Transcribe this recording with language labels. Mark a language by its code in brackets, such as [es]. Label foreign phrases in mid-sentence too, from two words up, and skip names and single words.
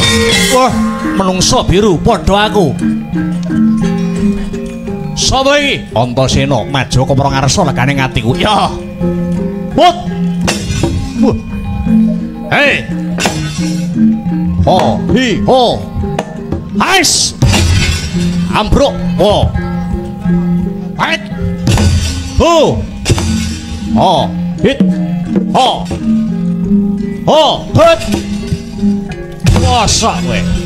[jv] Wah, menungso biru padha aku. Sapa iki? Antasena Majaka Prangarsa legane ngatiku. Ya. Wut. Wah. Hei. Ho, hi, ho. Hais. Ambruk. Wo. Hait. Ho. Ho, hit. Ho. Ho, hit. Wasa kowe.